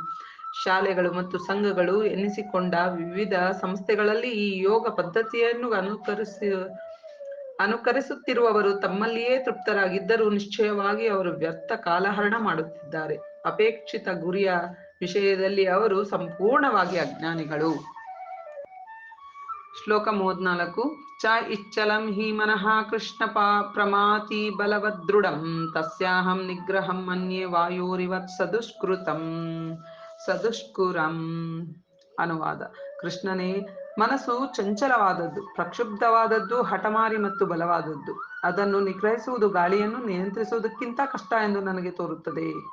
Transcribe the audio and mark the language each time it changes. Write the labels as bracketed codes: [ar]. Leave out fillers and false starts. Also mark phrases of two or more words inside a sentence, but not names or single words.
[kn] ಶಾಲೆಗಳು ಮತ್ತು ಸಂಘಗಳು ಎನ್ನಿಸಿಕೊಂಡ ವಿವಿಧ ಸಂಸ್ಥೆಗಳಲ್ಲಿ ಈ ಯೋಗ ಪದ್ಧತಿಯನ್ನು ಅನುಕರಿಸುತ್ತಿರುವವರು ತಮ್ಮಲ್ಲಿಯೇ ತೃಪ್ತರಾಗಿದ್ದರೂ ನಿಶ್ಚಯವಾಗಿ ಅವರು ವ್ಯರ್ಥ ಕಾಲಹರಣ ಮಾಡುತ್ತಿದ್ದಾರೆ. ಅಪೇಕ್ಷಿತ ಗುರಿಯ ವಿಷಯದಲ್ಲಿ ಅವರು ಸಂಪೂರ್ಣವಾಗಿ ಅಜ್ಞಾನಿಗಳು. ಶ್ಲೋಕ 34. [sa] ಚ ಇಚ್ಛಲಂ ಹಿ ಮನಃ ಕೃಷ್ಣ ಪ್ರಮಾತಿ ಬಲವದೃಢಂ ತಸ್ಯಾಹಂ ನಿಗ್ರಹಂ ಮನ್ಯೆ ವಾಯೋರಿವತ್ ಸದುಷ್ಕುರಂ. [kn] ಅನುವಾದ. ಕೃಷ್ಣನೇ, ಮನಸ್ಸು ಚಂಚಲವಾದದ್ದು, ಪ್ರಕ್ಷುಬ್ಧವಾದದ್ದು, ಹಠಮಾರಿ ಮತ್ತು ಬಲವಾದದ್ದು. ಅದನ್ನು ನಿಗ್ರಹಿಸುವುದು ಗಾಳಿಯನ್ನು ನಿಯಂತ್ರಿಸುವುದಕ್ಕಿಂತ ಕಷ್ಟ ಎಂದು ನನಗೆ ತೋರುತ್ತದೆ.